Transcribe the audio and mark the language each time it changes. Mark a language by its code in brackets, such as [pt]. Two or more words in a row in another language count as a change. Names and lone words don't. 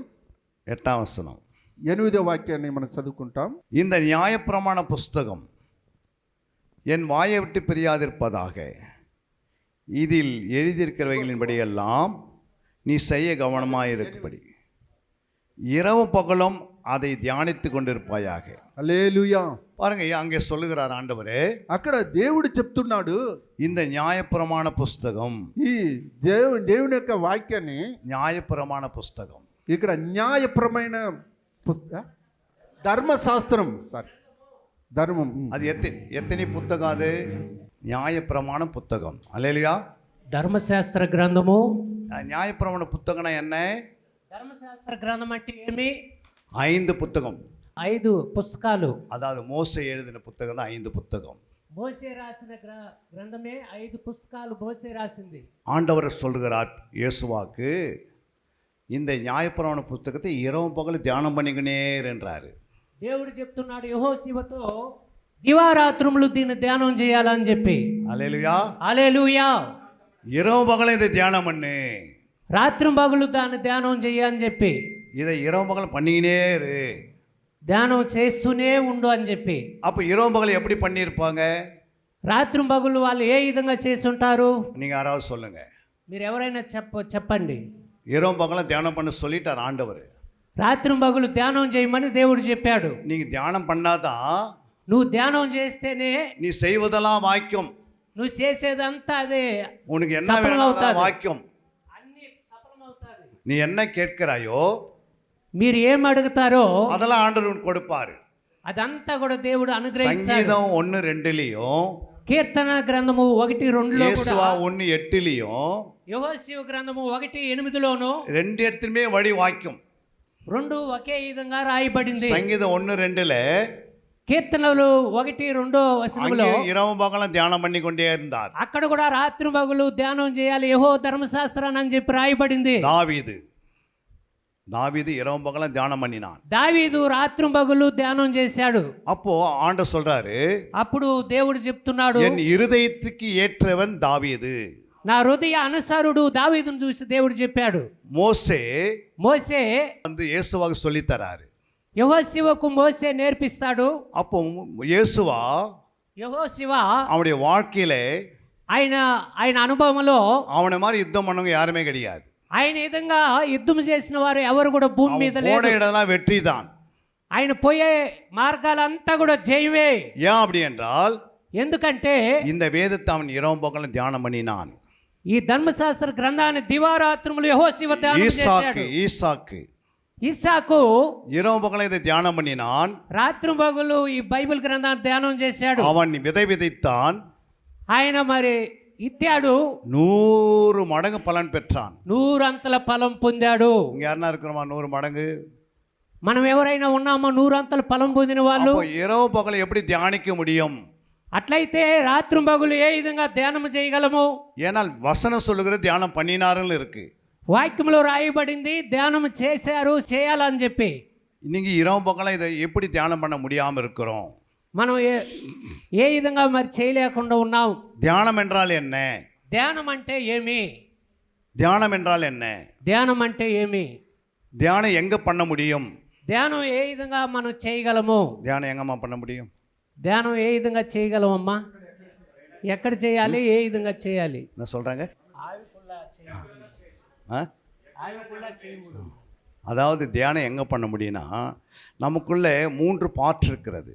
[te] 8వ వచనం 8వ వాక్యాన్ని మనం చదువుకుంటాం. [ta] இந்த நியாயப்பிரமாண புஸ்தகம் என் வாயை விட்டு பிரியாதிருப்பதாக, இதில் எழுதியிருக்கிறவைகளின்படியெல்லாம் நீ செய்ய கவனமாயிருக்கும்படி இரவு பகலும் அதை தியானித்து கொண்டிருப்பாயாக. [te] హల్లెలూయా. [ta] பாருங்க, அங்கே சொல்லுகிறார் ஆண்டவரே, [te] అక్కడ దేవుడు చెప్తున్నాడు, [ta] இந்த நியாயப்பிரமாண புஸ்தகம், [te] ఈ దేవుని యొక్క వాక్యాన్ని, [ta] நியாயப்பிரமாண புஸ்தகம், [te] ఇక్కడ న్యాయప్రమైన ధర్మశాస్త్రం, ధర్మం, [ta] அது எத்தனை புத்தகம்? அது நியாயப்பிரமாண புத்தகம். அல்லேலூயா. [te] ధర్మశాస్త్ర గ్రంథము. [ta] நியாயப்பிரமாண புத்தகம்னா என்ன? [te] ధర్మశాస్త్ర గ్రంథం అంటే ఏమి? [ta] 5 புத்தகம். [te] 5 పుస్తకాలు. [ta] அதாவது மோசே எழுதின புத்தகம் தான் 5 புத்தகம். [te] మోసే రాసిన గ్రంథమే 5 పుస్తకాలు మోసే రాసింది. [ta] ஆண்டவர் சொல்கிறார் இயேசுவாக்கு, இந்த நியாயப்பிரமாண புத்தகத்தை இரவு பகல் தியானம் பண்ணிக்கினேர் என்றாரு. [te] దేవుడు చెప్తున్నాడు యెహోషువతో, దివారాత్రములు దీన్ని ధ్యానం చేయాలని చెప్పి. [ta] அல்லேலூயா. [te] హల్లెలూయా. [ta] இரவு பகலும் இதை தியானம் பண்ணு, [te] రాత్రి పగలు దాన్ని ధ్యానం చేయని చెప్పి, [ta] இதை இரவு பகல் பண்ணிக்கினேரு, [te] ధ్యానం చేస్తూనే ఉండు అని చెప్పి. [ta] அப்போ இரவு பகல் எப்படி பண்ணியிருப்பாங்க? [te] రాత్రి పగలు వాళ్ళు ఏ విధంగా చేసి ఉంటారు? [ta] நீங்க யாராவது சொல்லுங்க. [te] మీరు ఎవరైనా చెప్పండి. [ta] இரவு பகலும் தியானம் பண்ண சொல்லிட்டார் ஆண்டவர். [te] రాత్రి పగలు ధ్యానం చేయమని దేవుడు చెప్పాడు. [ta] நீங்க தியானம் பண்ணாதான், [te] నువ్వు ధ్యానం చేస్తేనే [ta] நீ செய்வதெல்லாம் வாக்கியம், [te] నువ్వు చేసేదంతా అదే [ta] உனக்கு என்ன [te] సఫలం [ta] வேணும் [te] అవుతాది. [ta] வாக்கியம். [te] అన్ని సఫలమవుతాది. [ta] நீ என்ன கேட்கிறாயோ [te] మీరు ఏం అడుగుతారో [ta] அதெல்லாம் ஆண்டவர் உனக்கு கொடுப்பாரு. [te] అదంతా కూడా దేవుడు అనుగ్రహిస్తాడు. సంగీతం 1:2 కీర్తన గ్రంథము 1:2 యేసువా 1:8 యెహోషువ గ్రంథము 1:8 [ta] ரெண்டு இடத்துலயுமே வழி வாக்கியம். [te] 2 ఒకే విధంగా రాయబడింది. సంగీతం 1:2 కీర్తనలు 1:2 వచనములో [ta] இரவு பகலும் தியானம் பண்ணி கொண்டே இருந்தார். [te] అక్కడ కూడా రాత్రి పగలు ధ్యానం చేయాలి యెహోవా ధర్మశాస్త్రాన్ని అని చెప్పి రాయబడింది. [ta] தாவீது இரவு பகலும் தியானம் பண்ணினான். [te] దావీదు రాత్రి పగలు ధ్యానం చేశాడు. [ta] அப்போ ஆண்டவர் சொல்றாரு, [te] అప్పుడు దేవుడు చెప్తున్నాడు, [ta] என் இருதயத்துக்கு ஏற்றவன் தாவீது. [te] నా హృదయ అనుసారుడు దావీదును చూసి దేవుడు చెప్పాడు. [ta] மோசே [te] మోసే [ta] இயேசுவாக்கு சொல்லி தராரு. [te] యెహోషువకు మోసే నేర్పిస్తాడు. [ta] அப்போ இயேசுவா [te] యెహోషువ [ta] அவனுடைய வாழ்க்கையில [te] ఆయన అనుభవంలో [ta] அவனை மாதிரி யுத்தம் பண்ணவங்க யாருமே கிடையாது. [te] ఆయన విధంగా యుద్ధం చేసిన వారు ఎవరు కూడా భూమి మీద [ta] போன [te] లేరు. [ta] இடம்லாம் வெற்றி தான். [te] ఆయన పోయే మార్గాలంతా కూడా జయమే. [ta] ஏன் அப்படி என்றால், [te] ఎందుకంటే [ta] இந்த வேதத்தை அவன் இரவு பகலும் தியானம் பண்ணினான். [te] ఈ ధర్మశాస్త్ర గ్రంథాన్ని దివారాత్రములు యెహోషువ ధ్యానం చేశాడు. ఇస్సాకు [ta] இரவு பகலும் இதை தியானம் பண்ணினான். [te] రాత్రి పగలు ఈ బైబిల్ గ్రంథాన్ని ధ్యానం చేశాడు. [ta] அவன் விதை விதைத்தான், [te] ఆయన మరి ఇత్తాడు, [ta] 100 மடங்கு பலன் பெற்றான். [te] 100 అంతల ఫలం పొందాడు. [ta] இங்க யாருன்னா இருக்கிறோமா 100 மடங்கு? [te] మనం ఎవరైనా ఉన్నామో 100 అంతల ఫలం పొందిన వాళ్ళు? [ta] அப்போ இரவு பகல் எப்படி தியானிக்க முடியும்? [te] అట్లయితే రాత్రి పగలు ఏ విధంగా ధ్యానం చేయగలము? [ta] ஏனால் வசனம் சொல்லுகிறது தியானம் பண்ணினார்கள் இருக்கு. [te] వాక్యంలో రాయబడింది ధ్యానం చేశారు, చేయాలని చెప్పి. [ta] இன்னைக்கு இரவு பகலும் இதை எப்படி தியானம் பண்ண முடியாம இருக்கிறோம்? [te] మనం ఏ విధంగా మరి చేయలేకుండా ఉన్నాం? [ta] தியானம் என்றால் என்ன? [te] ధ్యానం అంటే ఏమి? [ta] தியானம் என்றால் என்ன? [te] ధ్యానం అంటే ఏమి? [ta] தியானம் எங்க பண்ண முடியும்? [te] ధ్యానం ఏ విధంగా మనం చేయగలము? [ta] தியானம் எங்கம்மா பண்ண முடியும்? [te] ధ్యానం ఏ విధంగా చేయగలమమ్మా? ఎక్కడ చేయాలి? ఏ విధంగా చేయాలి? [ta] என்ன சொல்றாங்க? அதாவது தியானம் எங்க பண்ண முடியும்னா, நமக்குள்ள 3 பார்ட் இருக்கிறது.